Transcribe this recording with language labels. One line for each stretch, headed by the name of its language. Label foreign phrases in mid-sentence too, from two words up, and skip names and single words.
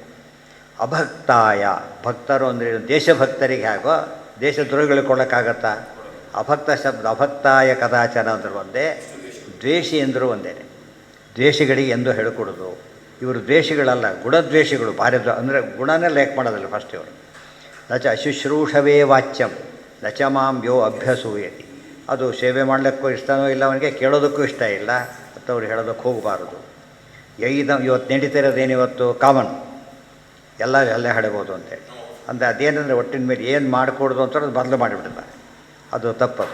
Kannada: ಅಭಕ್ತಾಯ, ಭಕ್ತರು ಅಂದರೆ ದೇಶಭಕ್ತರಿಗೆ ಹೇಗೋ ದೇಶದ್ರೋಹಿಗಳಿಗೆ ಕೊಡೋಕ್ಕಾಗತ್ತಾ? ಅಭಕ್ತ ಶಬ್ದ
Sanskrit: ಅಭಕ್ತಾಯ ಕದಾಚನ
Kannada: ಅಂದರೂ ಒಂದೇ, ದ್ವೇಷಿ ಎಂದರೂ ಒಂದೇ. ದ್ವೇಷಿಗಳಿಗೆ ಎಂದು ಹೇಳಿಕೊಡೋದು. ಇವರು ದ್ವೇಷಿಗಳಲ್ಲ, ಗುಣದ್ವೇಷಿಗಳು. ಭಾರಿ ಅಂದರೆ ಗುಣನೇ ಲೇಕ್ ಮಾಡೋದಿಲ್ಲ ಫಸ್ಟ್ ಇವರು.
Sanskrit: ನಚ ಅಶುಶ್ರೂಷವೇ ವಾಚ್ಯಂ ನಚ ಮಾಂ ಯೋ ಅಭ್ಯಸೂಯತಿ.
Kannada: ಅದು ಸೇವೆ ಮಾಡಲಿಕ್ಕೂ ಇಷ್ಟನೋ ಇಲ್ಲ, ಅವನಿಗೆ ಕೇಳೋದಕ್ಕೂ ಇಷ್ಟ ಇಲ್ಲ, ಮತ್ತು ಅವ್ರು ಹೇಳೋದಕ್ಕೆ ಹೋಗಬಾರದು. ಇವತ್ತು ನಡೀತಿರೋದೇನಿವತ್ತು ಕಾಮನ್, ಎಲ್ಲ ಹೇಳ್ಬೋದು ಅಂತೇಳಿ. ಅಂದರೆ ಅದೇನೆಂದರೆ ಒಟ್ಟಿನ ಮೇಲೆ ಏನು ಮಾಡಿಕೊಡೋದು ಅಂತ ಅದು ಬದಲು ಮಾಡಿಬಿಡ್ತಾರೆ. ಅದು ತಪ್ಪದು.